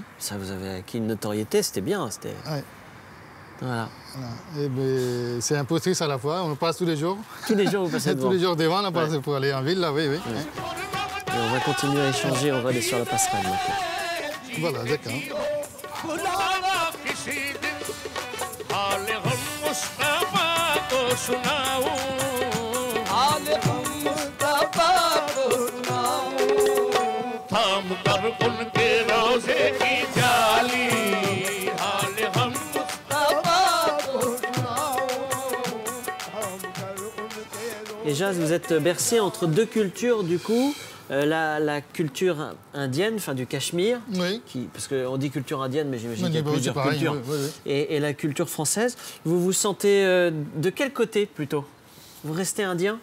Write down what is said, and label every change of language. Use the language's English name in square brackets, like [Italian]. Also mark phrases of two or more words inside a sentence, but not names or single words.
[French] Ça, vous avez acquis une notoriété, c'était bien. C'était... Ouais. Voilà. Voilà. Et ben, c'est un peu triste à la fois, on passe tous les jours. Tous les jours, vous passez devant. Tous les jours devant, on passe pour aller en ville, là, oui. Et on va continuer à échanger, on va aller sur la passerelle maintenant. Voilà, d'accord. [Urdu] خدا کسی دن حال ہم مصطفیٰ کو سناؤں حال ہم مصطفیٰ کو سناؤں تھام کر ان کے روضے کی جالی حال ہم مصطفیٰ کو سناؤں تھام کر ان کے [French] Et Jaz, vous êtes bercé entre deux cultures du coup. La culture indienne, enfin du Cachemire, Oui. parce qu'on dit culture indienne, mais j'imagine qu'il y a Oui, plusieurs c'est pareil, cultures, oui. Et la culture française. Vous vous sentez de quel côté plutôt? Vous restez indien?